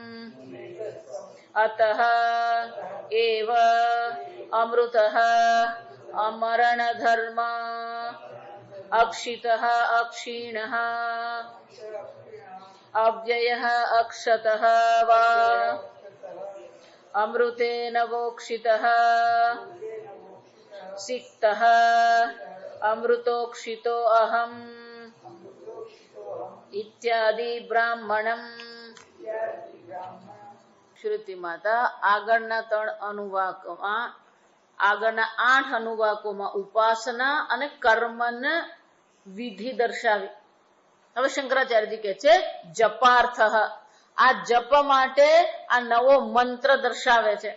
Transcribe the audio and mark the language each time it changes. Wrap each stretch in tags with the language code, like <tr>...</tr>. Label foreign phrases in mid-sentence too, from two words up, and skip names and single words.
<sa>अतः एव अमृतः अमरणधर्म अक्षितः अक्षीणः अव्ययः अक्षतः वा अमृतेन वोक्षितः सिक्तः अमृतोक्षितो अहम् इत्यादि ब्राह्मणम्।</sa> <gu>શ્રુતિ માતા આગળના 3 અનુવાકોમાં આગળના 8 અનુવાકોમાં ઉપાસના અને કર્મન વિધિ દર્શાવી. હવે શંકરાચાર્યજી કહે છે જપાર્થઃ, આ જપ માટે આ નવો મંત્ર દર્શાવે છે.</gu>